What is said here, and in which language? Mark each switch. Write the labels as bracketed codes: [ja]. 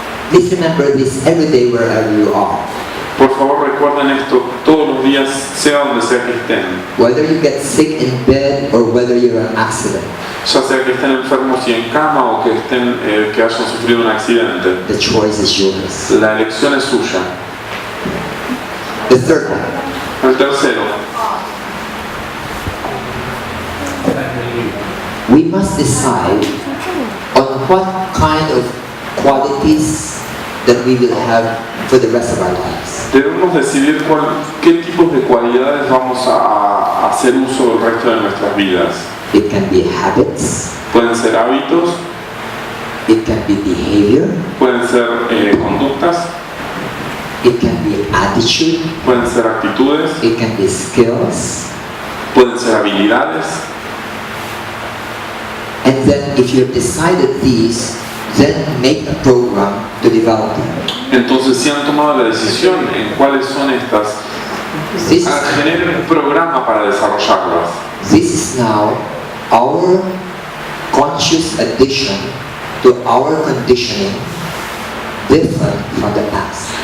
[en] Please remember this every day wherever you are. [es] Por favor recuerden esto todos los días, sea donde sea que estén. [en] Whether you get sick in bed or whether you're an accident. [es] Ya sea que estén enfermos y en cama o que hayan sufrido un accidente. [en] The choice is yours. [es] La elección es suya. [en] The third one. [es] El tercero. [en] We must decide on what kind of qualities that we will have for the rest of our lives. [es] Debemos decidir qué tipos de cualidades vamos a hacer uso del resto de nuestras vidas. [en] It can be habits. [es] Pueden ser hábitos. [en] It can be behavior. [es] Pueden ser conductas. [en] It can be attitude. [es] Pueden ser actitudes. [en] It can be skills. [es] Pueden ser habilidades. [en] And then if you've decided these, then make a program to develop them. [es] Entonces, si han tomado la decisión en cuáles son estas, generen un programa para desarrollarlas. [en] This is now our conscious addition to our conditioning, different from the past.